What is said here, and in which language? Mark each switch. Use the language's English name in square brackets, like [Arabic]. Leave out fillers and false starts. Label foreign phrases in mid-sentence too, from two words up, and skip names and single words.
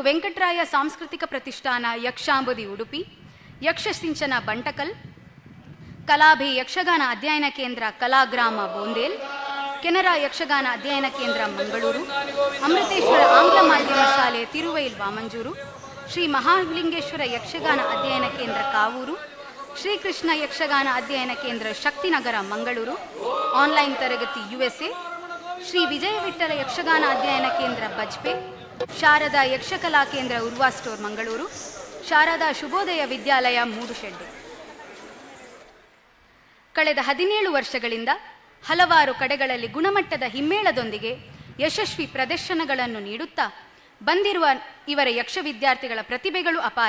[Kannada] ವೆಂಕಟರಾಯ ಸಾಂಸ್ಕೃತಿಕ ಪ್ರತಿಷ್ಠಾನ ಯಕ್ಷಾಂಬುದಿ ಉಡುಪಿ, ಯಕ್ಷಸಿಂಚನ ಬಂಟಕಲ್, ಕಲಾಭಿ ಯಕ್ಷಗಾನ ಅಧ್ಯಯನ ಕೇಂದ್ರ ಕಲಾಗ್ರಾಮ ಬೋಂದೇಲ್, ಕೆನರಾ ಯಕ್ಷಗಾನ ಅಧ್ಯಯನ ಕೇಂದ್ರ ಮಂಗಳೂರು, ಅಮೃತೇಶ್ವರ ಆಂಗ್ಲ ಮಾಧ್ಯಮ ಶಾಲೆ ತಿರುವೈಲ್ ವಾಮಂಜೂರು, ಶ್ರೀ ಮಹಾಲಿಂಗೇಶ್ವರ ಯಕ್ಷಗಾನ ಅಧ್ಯಯನ ಕೇಂದ್ರ ಕಾವೂರು, ಶ್ರೀಕೃಷ್ಣ ಯಕ್ಷಗಾನ ಅಧ್ಯಯನ ಕೇಂದ್ರ ಶಕ್ತಿನಗರ ಮಂಗಳೂರು, ಆನ್ಲೈನ್ ತರಗತಿ USA, ಶ್ರೀ ವಿಜಯ ವಿಠ್ಠಲ ಯಕ್ಷಗಾನ ಅಧ್ಯಯನ ಕೇಂದ್ರ ಬಜ್ಪೆ, ಶಾರದಾ ಯಕ್ಷಕಲಾ ಕೇಂದ್ರ ಉರ್ವಾ ಸ್ಟೋರ್ ಮಂಗಳೂರು, ಶಾರದಾ ಶುಭೋದಯ ವಿದ್ಯಾಲಯ ಮೂಡುಶೆಡ್ಡೆ. ಕಳೆದ 17 ವರ್ಷಗಳಿಂದ ಹಲವಾರು ಕಡೆಗಳಲ್ಲಿ ಗುಣಮಟ್ಟದ ಹಿಮ್ಮೇಳದೊಂದಿಗೆ ಯಶಸ್ವಿ ಪ್ರದರ್ಶನಗಳನ್ನು ನೀಡುತ್ತಾ ಬಂದಿರುವ ಇವರ ಯಕ್ಷ ವಿದ್ಯಾರ್ಥಿಗಳ ಪ್ರತಿಭೆಗಳು ಅಪಾರ.